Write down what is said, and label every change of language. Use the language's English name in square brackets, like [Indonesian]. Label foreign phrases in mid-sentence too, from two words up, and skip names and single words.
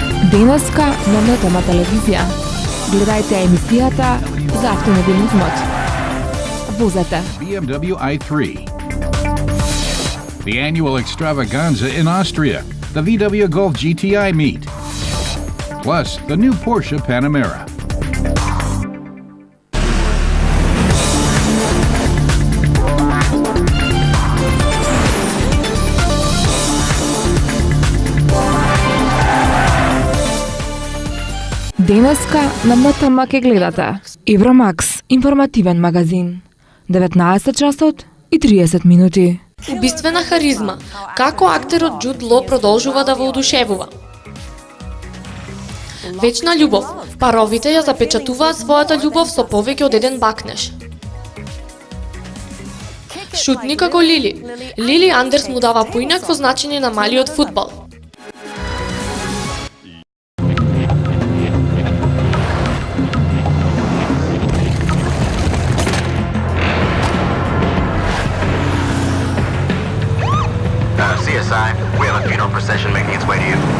[Macedonian] Денеска на Метама телевизија. Гледајте емисијата за автомобилизмот. Возете BMW i3. [English] The annual extravaganza in Austria, the VW Golf GTI meet. Plus, the new Porsche Panamera. [Macedonian] Денеска на МТМ ке гледате Евромакс, информативен магазин. 19 часот и 30 минути. Убиствена харизма. Како актерот Џуд Ло продолжува да воодушевува. Вечна љубов. Паровите ја запечатуваат својата љубов со повеќе од еден бакнеж. Шутни како Лили. Лили Андерс му дава поинакво значење на малиот фудбал. [English] CSI, we have a funeral procession making its way to you.